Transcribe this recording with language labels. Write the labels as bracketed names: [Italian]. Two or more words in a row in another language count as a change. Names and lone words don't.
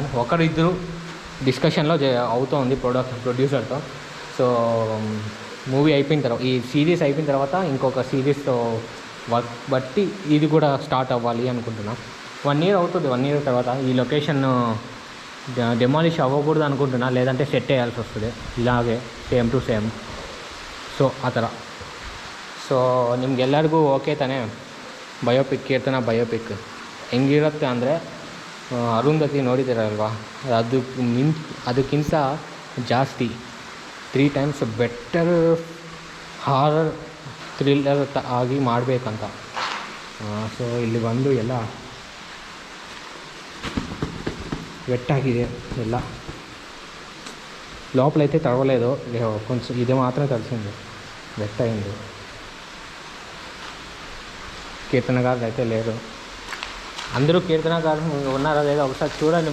[Telugu] ఒకరిద్దరు డిస్కషన్లో అవుతుంది ప్రొడ్యూసర్తో. సో మూవీ అయిపోయిన తర్వాత, ఈ సిరీస్ అయిపోయిన తర్వాత ఇంకొక సిరీస్తో వర్క్ బట్టి ఇది కూడా స్టార్ట్ అవ్వాలి అనుకుంటున్నాం. 1 year అవుతుంది. 1 year తర్వాత ఈ లొకేషన్ డెమాలిష్ అవ్వకూడదు అనుకుంటున్నా, లేదంటే సెట్ వేయాల్సి వస్తుంది ಇಲಾಗೆ [English] same to same. [Kannada] ಸೊ ಆ ಥರ. ಸೊ ನಿಮ್ಗೆಲ್ಲರಿಗೂ ಓಕೆ ತಾನೇ? ಬಯೋಪಿಕ್, ಕೀರ್ತನ ಬಯೋಪಿಕ್ ಹೆಂಗಿರುತ್ತೆ ಅಂದರೆ, ಅರುಂಧತಿ ನೋಡಿದ್ದೀರಲ್ವಾ, ಅದಕ್ಕಿಂತ ಜಾಸ್ತಿ 3 [English] times better horror thriller [Kannada] ಆಗಿ ಮಾಡಬೇಕಂತ. ಸೊ ಇಲ್ಲಿ ಬಂದು ಎಲ್ಲ వెట్టాಗಿದೆ ಎಲ್ಲ. [Telugu] లోపలైతే తడవలేదు, కొంచెం ఇది మాత్రమే తడిసింది. వెట్ అయింది. కీర్తన గారు అయితే లేరు. అందరూ కీర్తన గారు ఉన్నారా లేదా ఒకసారి చూడండి.